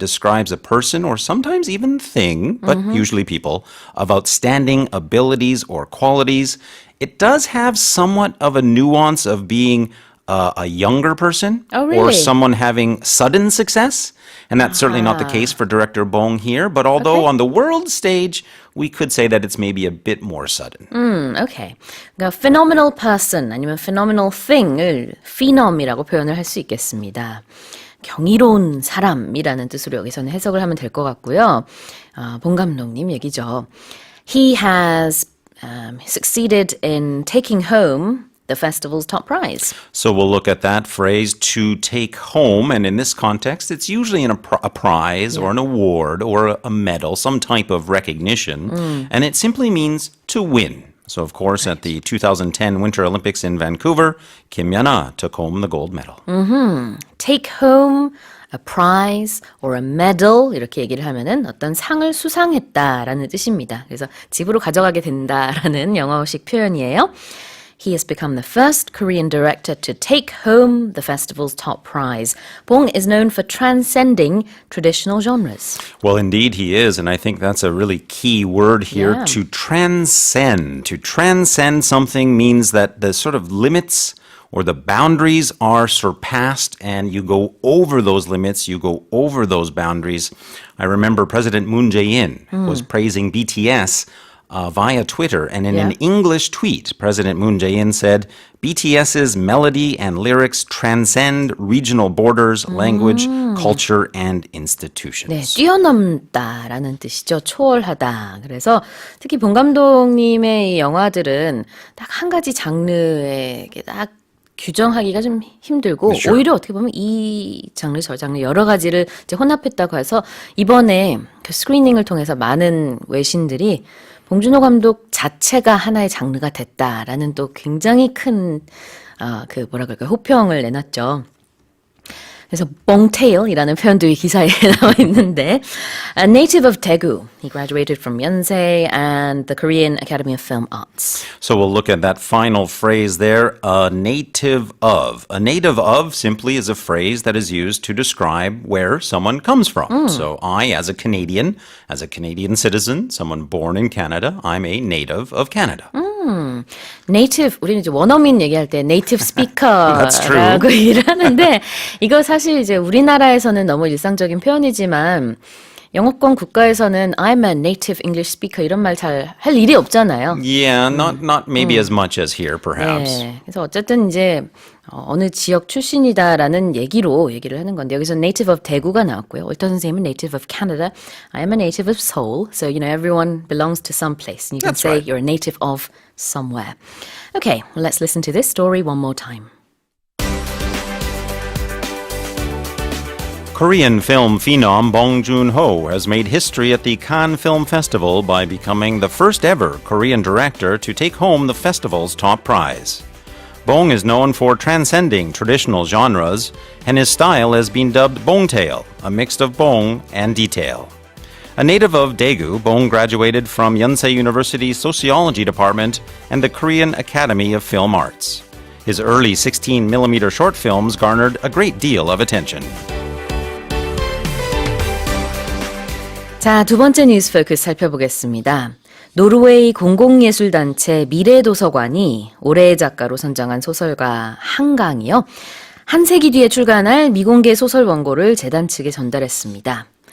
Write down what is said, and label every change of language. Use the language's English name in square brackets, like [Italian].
[English] It describes a person or sometimes even thing, but usually people, of outstanding abilities or qualities. It does have somewhat of a nuance of being a younger person or someone having sudden success. And that's certainly not the case for director Bong here. But although on the world stage, we could say that it's maybe a bit more sudden. Okay. [Korean] 그러니까 phenomenal person 아니면 phenomenal thing을 phenom이라고 표현을 할 수 있겠습니다. 경이로운 사람이라는 뜻으로 여기서는 해석을 하면 될 것 같고요. 봉 감독님 얘기죠. [English] He has succeeded in taking home the festival's top prize. So we'll look at that phrase, to take home, and in this context, it's usually a prize or an award or a medal, some type of recognition, and it simply means to win. So, of course, at the 2010 Winter Olympics in Vancouver, Kim Yana took home the gold medal. Take home a prize or a medal [Korean] 이렇게 얘기를 하면은 어떤 상을 수상했다라는 뜻입니다. 그래서 집으로 가져가게 된다라는 영어식 표현이에요. [English] He has become the first Korean director to take home the festival's top prize. Bong is known for transcending traditional genres. Well, indeed he is, and I think that's a really key word here, to transcend. To transcend something means that the sort of limits or the boundaries are surpassed and you go over those limits, you go over those boundaries. I remember President Moon Jae-in was praising BTS via Twitter, and in an English tweet, President Moon Jae-in said, BTS's melody and lyrics transcend regional borders, language, culture, and institutions. [Korean] 네, 뛰어넘다라는 뜻이죠. 초월하다. 그래서 특히 봉 감독님의 이 영화들은 딱 한 가지 장르에 딱 규정하기가 좀 힘들고 오히려 어떻게 보면 이 장르 저 장르 여러 가지를 이제 혼합했다고 해서 이번에 그 스크리닝을 통해서 많은 외신들이 봉준호 감독 자체가 하나의 장르가 됐다라는 또 굉장히 큰 그 뭐라 그럴까요? 호평을 내놨죠. 그래서 bongtail이라는 표현도 이 기사에 나와 있는데 [English] a native of Daegu. He graduated from Yonsei and the Korean Academy of Film Arts. So we'll look at that final phrase there, a native of. A native of simply is a phrase that is used to describe where someone comes from. So I, as a Canadian citizen, someone born in Canada, I'm a native of Canada. [Korean] 네이티브, 우리는 이제 원어민 얘기할 때 네이티브 스피커라고 얘기를 하는데 이거 사실 이제 우리나라에서는 너무 일상적인 표현이지만 영어권 국가에서는 [English] I'm a native English speaker [Korean] 이런 말 잘 할 일이 없잖아요. [English] Yeah, not maybe as much as here, perhaps. [Korean] 네, 그래서 어쨌든 이제 어느 지역 출신이다라는 얘기를 하는 건데 여기서 native of 대구가 나왔고요. 올터 선생님은 [English] native of Canada. I am a native of Seoul. So, you know, everyone belongs to some place. And you can say you're a native of somewhere. Okay, well, let's listen to this story one more time. Korean film phenom Bong Joon-ho has made history at the Cannes Film Festival by becoming the first ever Korean director to take home the festival's top prize. Bong is known for transcending traditional genres, and his style has been dubbed Bongtail, a mix of bong and detail. A native of Daegu, Bong graduated from Yonsei University's Sociology Department and the Korean Academy of Film Arts. His early 16mm short films garnered a great deal of attention. [Korean] 자, 두 번째 뉴스 포커스 살펴보겠습니다. 노르웨이 공공예술단체 미래도서관이 올해의 작가로 선정한 소설가 한강이요. 한 세기 뒤에 출간할 미공개 소설 원고를 재단 측에 전달했습니다.